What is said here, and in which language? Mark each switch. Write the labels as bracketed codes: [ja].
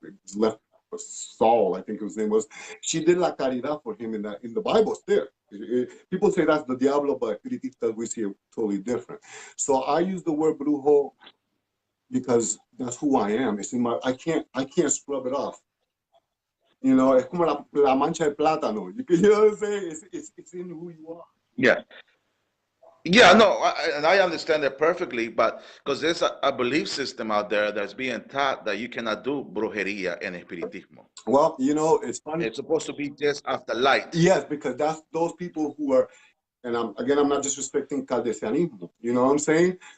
[en] It's left Saul, I think his name was. She did [es] la caridad [en] for him in the Bible. It's there. People say that's the diablo, but we see it totally different. So I use the word brujo because that's who I am. It's in my. I can't scrub it off. You know, [es] es como la mancha de plátano. [en] You know what I'm saying? It's in who you are. Yeah. Yeah, no, and I understand that perfectly, but because there's a belief system out there that's being taught that you cannot do brujeria and espiritismo. Well, you know, it's funny. It's supposed to be just after light. Yes, because that's those people who are, and I'm not disrespecting Caldesianismo, you know what I'm saying?